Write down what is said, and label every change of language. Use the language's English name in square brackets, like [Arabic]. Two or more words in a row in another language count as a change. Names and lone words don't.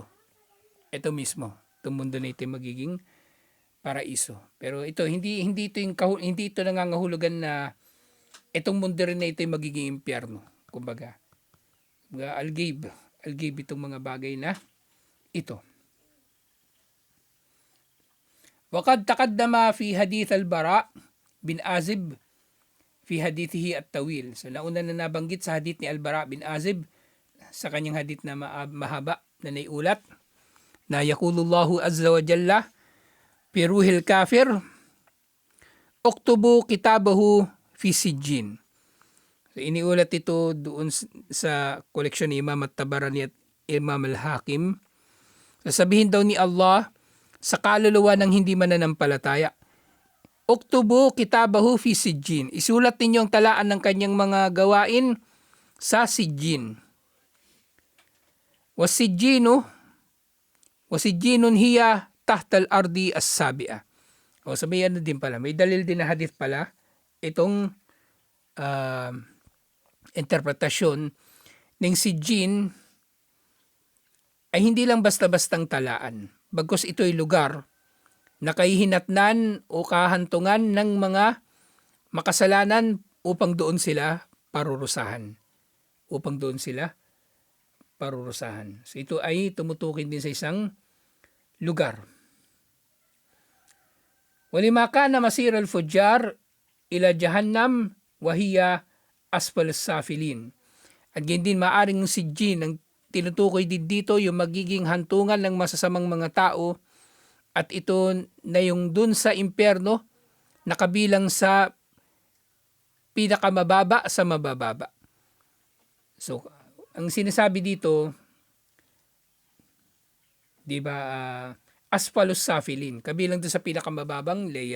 [Filipino] Ito mismo, itong mundo na ito ay magiging paraiso. Pero ito hindi ito nangangahulugan na itong mundo rin na ito ay magiging impyerno. Kumbaga, Al-Ghaib itong mga bagay na ito. [Arabic] وقد تقدم في حديث البراء بن عازب في حديثه الطويل. [Filipino] So nauna na nabanggit sa hadith ni Al-Bara bin Azib sa kanyang hadith na mahaba na naiulat na [Arabic] يقول الله عز وجل في روح الكافر اكتبوا كتابه في سجين. [Filipino] So iniulat ito doon sa koleksyon ni Imam at-Tabarani at Imam al-Hakim. Sasabihin daw ni Allah sa kaluluwa ng hindi mananampalataya, [Arabic] اكتبوا كتابه في سجين. [Filipino] Isulat ninyo ang talaan ng kanyang mga gawain sa sijjin. [Arabic] وسجين هي تحت الأرض السابعة. [Filipino] O sabihin din pala, may dalil din na hadith pala itong interpretasyon ng sijjin ay hindi lang basta-bastang talaan. Bagkus ito ay lugar na kahihinatnan o kahantungan ng mga makasalanan upang doon sila parurusahan. So ito ay tumutukin din sa isang lugar. [Arabic] ولما كان مصير الفجار إلى جهنم وهي أسفل السافلين. [Filipino] At ganyan din maaring si Jin ang tinutukoy din dito yung magiging hantungan ng masasamang mga tao at ito na yung dun sa impyerno nakabilang sa pinakamababa sa mabababa. So, ang sinasabi dito, di ba, [Arabic] أسفل السافلين, [Filipino] kabilang dun sa pinakamababang layer.